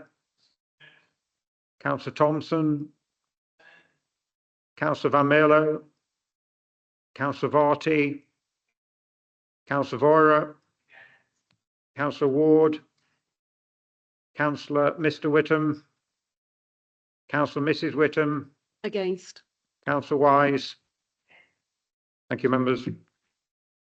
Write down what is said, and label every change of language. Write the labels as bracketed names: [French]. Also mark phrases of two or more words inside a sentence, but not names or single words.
[English] Councillor Thompson. Councillor Van Mierlo. Councillor Varty. Councillor Voira. Councillor Ward. Councillor Mr. Whittam. Councillor Mrs. Whittam. Against. Councillor Wise. Thank you, members.